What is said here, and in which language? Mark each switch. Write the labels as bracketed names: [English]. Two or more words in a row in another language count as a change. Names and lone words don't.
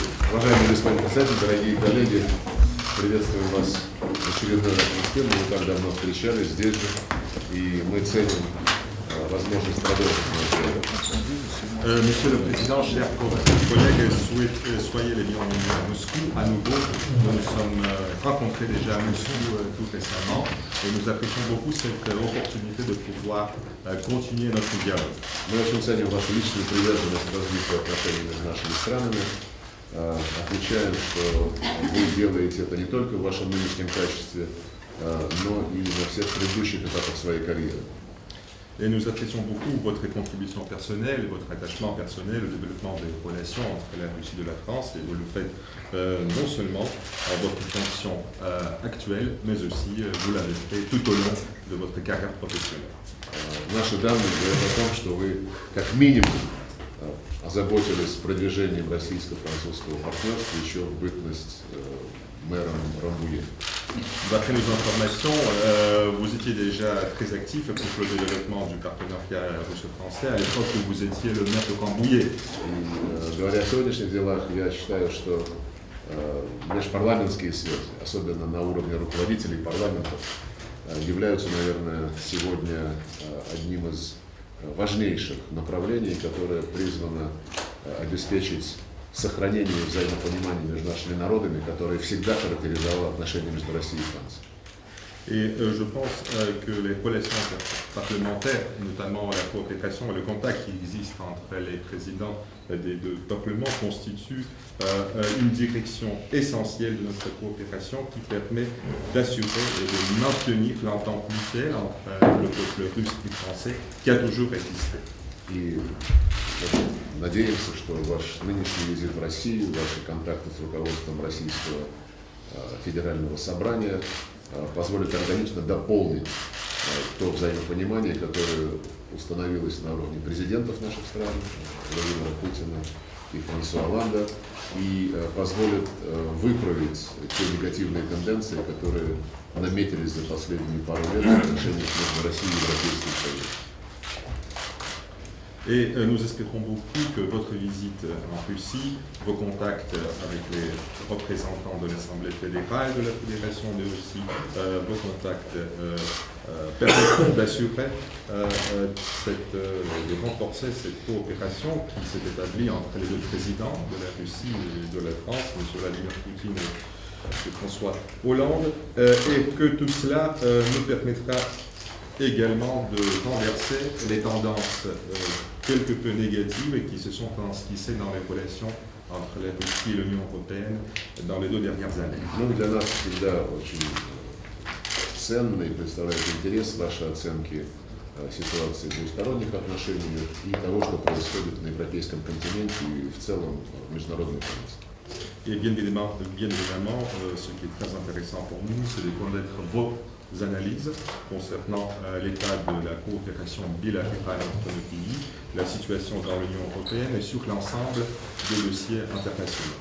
[Russian] Уважаемый господин председатель, дорогие коллеги, приветствуем вас в очередной раз в Москве. Мы не так давно встречались здесь же, и мы ценим возможность продолжить наш диалог. [French] Monsieur le Président, chers collègues, soyez les bienvenus à Moscou. À nouveau, nous nous sommes rencontrés déjà à Moscou tout récemment et nous apprécions beaucoup cette opportunité de pouvoir continuer notre dialogue. [Russian] Мы очень ценим вашу личную приверженность к развитию отношений между нашими странами. Отмечаем, что вы делаете это не только в вашем нынешнем качестве, но и на всех предыдущих этапах своей карьеры. [French] Et nous apprécions beaucoup votre contribution personnelle, votre attachement personnel au développement des relations entre la Russie et la France, et vous le faites non seulement en votre fonction actuelle, mais aussi vous l'avez fait tout au long de votre carrière professionnelle. [Russian] Наши данные говорят о том, что вы как минимум озаботились продвижением российско-французского партнерства еще в бытность мэром Рамбуе. [French] D'après nos informations, vous étiez déjà très actif pour le développement du partenariat russo-français à l'époque où vous étiez le maire de Rambouillet. [Russian] Говоря о сегодняшних делах, я считаю, что межпарламентские связи, особенно на уровне руководителей парламентов, являются, наверное, сегодня одним из важнейших направлений, которое призвано обеспечить сохранение взаимопонимания между нашими народами, которое всегда характеризовало отношения между Россией и Францией. [French] Et je pense que les relations parlementaires, notamment la coopération et le contact qui existe entre les présidents des deux peuplements, constituent une direction essentielle de notre coopération qui permet d'assurer et de maintenir l'entente mutuelle entre le peuple russe et français qui a toujours existé. [Russian] И надеемся, что ваш нынешний визит в Россию, ваши контакты с руководством Российского федерального собрания позволят органично дополнить то взаимопонимание, которое установилось на уровне президентов наших стран, Владимира Путина и Франсуа Олланда, и позволит выправить те негативные тенденции, которые наметились за последние пару лет в отношениях между Россией и Европейским Союзом. [French] Et nous espérons beaucoup que votre visite en Russie, vos contacts avec les représentants de l'Assemblée fédérale de la Fédération de Russie, vos contacts permettront d'assurer, de renforcer cette coopération qui s'est établie entre les deux présidents de la Russie et de la France, M. Vladimir Poutine et François Hollande, et que tout cela nous permettra également de renverser les tendances quelque peu négatives et qui se sont transquissées dans les relations entre la Russie et l'Union européenne dans les 2 dernières années. [Russian] Ну, для нас всегда очень ценно и представляет интерес ваши оценки ситуации в двусторонних отношениях и того, что происходит на европейском континенте и в целом в международной политике. [French] Et bien évidemment, ce qui est très intéressant pour nous, c'est de connaître vos analyses concernant l'état de la coopération bilatérale entre nos pays, la situation dans l'Union européenne et sur l'ensemble des dossiers internationaux.